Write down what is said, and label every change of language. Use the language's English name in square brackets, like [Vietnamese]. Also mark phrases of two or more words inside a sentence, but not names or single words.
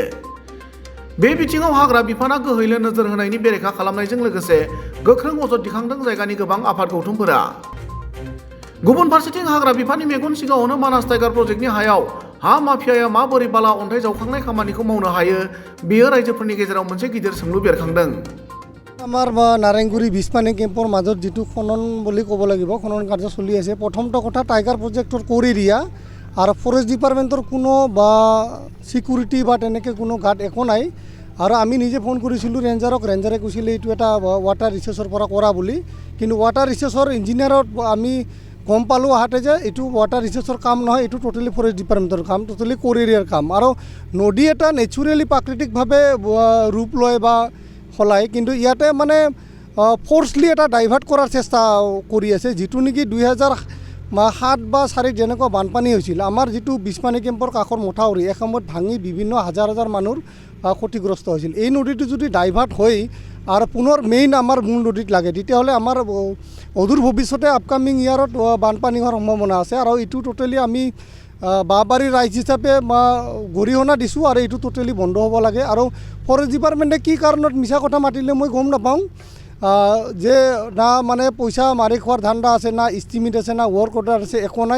[Bodo] बे बिथिङाव हाग्रा बिफाना गोहैलो नोजोर होनायनि बेरेखा खालामनायजों लोगोसे गोख्रों अजद दिखांदों जायगानि गोबां आफाद गौथुमफोरा। गुबुन फारसेथिं हाग्रा बिफाननि मेगन सिगाङावनो मानास टाइगार प्रजेक्टनि हायाव हा माफियाया माबोरै बाला अन्थाइ जावखांनाय खामानिखौ मावनो हायो बेयो रायजोफोरनि गेजेराव मोनसे गिदिर सोंलु बेरखांदों। [Assamese] আমাৰ নাৰেংগুৰি বিচপানী কেম্পৰ মজত জি খনন বুলি কব লাগে খনন কাৰ্য চলি আছে। প্ৰথমতো কথা টাইগাৰ প্ৰজেক্টৰ [English] core area [Assamese] আৰু ফৰেষ্ট ডিপাৰ্টমেণ্টৰ কোনো ছিকিউৰিটি তেনেকে কোনো গাৰ্ড একো নাই। আৰু আমি নিজে ফোন কৰিছিলু ৰেঞ্জাৰক, ৰেঞ্জাৰে কৈছিলে এটু এটা ৱাটাৰ ৰিছ'ৰ্চৰ পৰা কৰা বুলি, কিন্তু ৱাটাৰ ৰিছ'ৰ্চৰ ইঞ্জিনিয়াৰত আমি গম পালো আহাতে যে এটু ৱাটাৰ ৰিছ'ৰ্চৰ কাম নহয়, এটু টোটেলি ফৰেষ্ট ডিপাৰ্টমেণ্টৰ কাম, টোটেলি কোৰ এৰিয়াৰ কাম। আৰু নদী এটা নেচুৰেলি প্ৰাকৃতিক ভাৱে ৰূপ লয় বা হলায়, কিন্তু ইয়াতে মানে ফ'ৰ্চলি এটা ডাইভাৰ্ট কৰাৰ চেষ্টা কৰি আছে, জিটু নেকি 2007 বা 4 জেনেকুৱা বানপানী হৈছিল। আমাৰ জিটু বিচপানী কেম্পৰ কাখৰ মথাউৰি এসময়ত ভাঙি বিভিন্ন হাজাৰ হাজাৰ মানুষ ক্ষতিগ্ৰস্ত হয়েছিল। এই নদীটি যদি ডাইভার্ট হয় আর পুনৰ মেইন আমার মূল নদীত লাগে তেতিয়াহ'লে আমার অদূর ভবিষ্যতে [English] upcoming year [Assamese] বানপানী হোৱাৰ সম্ভাৱনা আছে। আৰু এইটো টোটেলি আমি বাবাৰী ৰাইজ হিচাপে গৰিহণা দিছোঁ আৰু এইটো টোটেলি বন্ধ হ'ব লাগে। আৰু [English] forest department [Assamese] কি কাৰণত মিছা কথা মাতিলে মই গম নাপাওঁ, যে না মানে পইচা মাৰি খোৱাৰ ধান্দা আছে, না ইষ্টিমেট আছে, না [English] work order [Assamese] আছে, একো নাই।